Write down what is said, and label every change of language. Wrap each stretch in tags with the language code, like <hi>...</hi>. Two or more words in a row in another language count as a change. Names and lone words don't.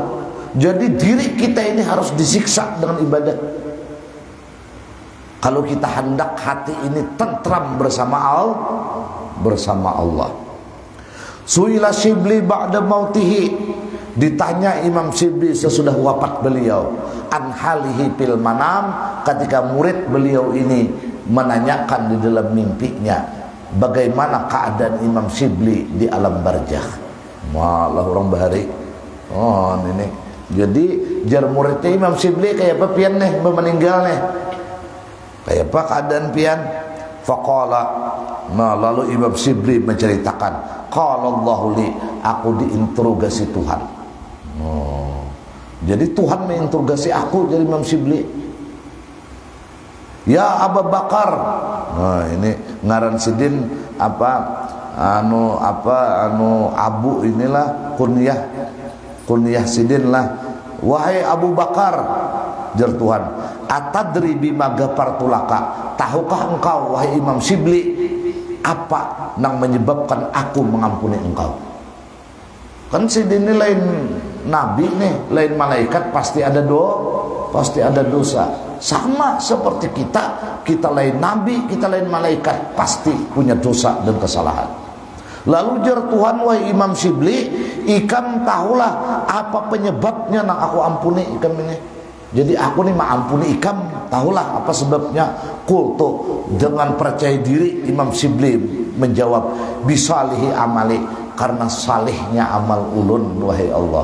<id>Jadi diri kita ini harus disiksa dengan ibadah. Kalau kita hendak hati ini tentram bersama Allah.</id> <ar>Suila Syibli ba'da mautihi,</ar> <id>ditanya Imam Syibli sesudah wafat beliau,</id> <ar>an halihi fil manam,</ar> <id>ketika murid beliau ini menanyakan di dalam mimpinya bagaimana keadaan Imam Syibli di alam barzakh.</id> <bjn>Malah orang bahari. Oh ini. Jadi jar muridnya Imam Syibli kayak apa pian nih meninggal nih. Kayak apa keadaan pian?</bjn> <id>Faqala, nah lalu Imam Syibli menceritakan,</id> <ar>qala Allahu li,</ar> <id>aku diinterogasi Tuhan. Oh. Jadi Tuhan menginterogasi aku dari Imam Syibli.</id> <ar>Ya Abu Bakar.</ar> <bjn>Nah ini ngaran sidin Abu inilah kunyah sidin lah. Wahai Abu Bakar, jar Tuhan,</bjn> <ar>atadri bima ghafartu laka,</ar> <id>tahukah engkau wahai Imam Syibli apa yang menyebabkan aku mengampuni engkau?</id> <bjn>Kan sidin ini lain nabi nih, lain malaikat, pasti ada dosa.</bjn> <id>Sama seperti kita lain nabi, kita lain malaikat, pasti punya dosa dan kesalahan.</id> <bjn>Lalu jar Tuhan, wahai Imam Syibli, ikam tahulah apa penyebabnya nang aku ampuni ikam ini. Jadi aku nih mengampuni ikam, tahulah apa sebabnya.</bjn> <id>Kultu, dengan percaya diri Imam Syibli menjawab,</id> <ar>bisalihi amali,</ar> <id>karena salihnya amal ulun wahai Allah.</id>